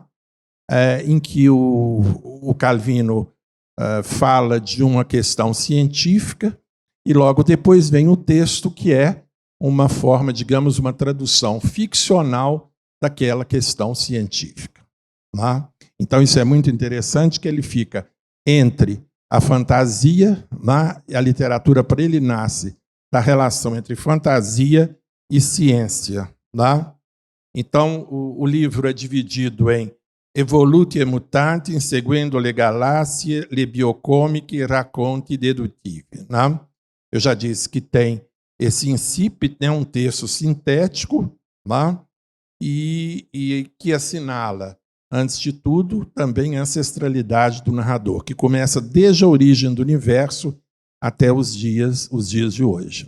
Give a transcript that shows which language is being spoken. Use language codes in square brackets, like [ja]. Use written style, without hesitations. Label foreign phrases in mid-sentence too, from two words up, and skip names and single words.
[pt] Em que o Calvino fala de uma questão científica, e logo depois vem o texto, que é uma forma, digamos, uma tradução ficcional daquela questão científica. Tá? Então, isso é muito interessante, que ele fica entre a fantasia, tá? E a literatura, para ele, nasce da relação entre fantasia e ciência. Tá? Então, o livro é dividido em Evoluti e Mutanti, inseguendo le galassie, le biocomiche, racconti dedutivi. Né? Eu já disse que tem esse incipit, né, um texto sintético, né, e que assinala, antes de tudo, também a ancestralidade do narrador, que começa desde a origem do universo até os dias de hoje.